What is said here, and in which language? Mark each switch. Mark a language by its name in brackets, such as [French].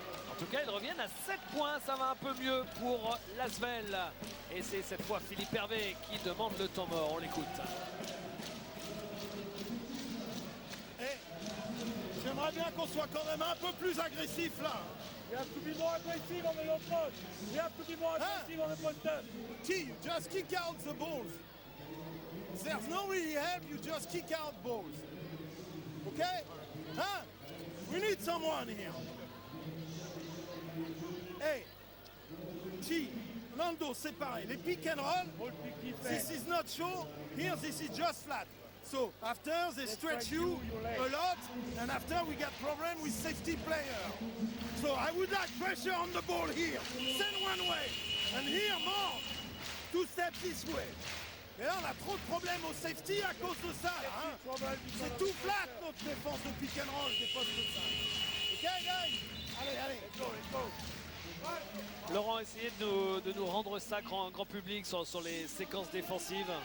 [French] En tout cas, ils reviennent à 7 points. Ça va un peu mieux pour Lasvel. Et c'est cette fois Philippe Hervé qui demande le temps mort. On l'écoute. J'aimerais bien qu'on soit quand même un peu plus agressif là. [English] You have to be more aggressive on the approach. You have to be more aggressive on the post-up. T, you just kick out the balls. There's no really help, you just kick out balls. Okay? Huh? We need someone here. [French] Hey, T, Lando, séparé. [English] Les pick and roll, this is not show. Here, this is just flat. So after they stretch you a lot, and after we got problem with safety player. So I would like pressure on the ball here. Send one way, and here more. 2 steps this way. [French] Et là on a trop de problèmes au safety à cause de ça. Hein. C'est tout flat notre défense de pick and roll, des postes de ça. [English] Ok guys? Allez, let's go. [French] Laurent, essayez de nous rendre ça grand public sur les séquences défensives.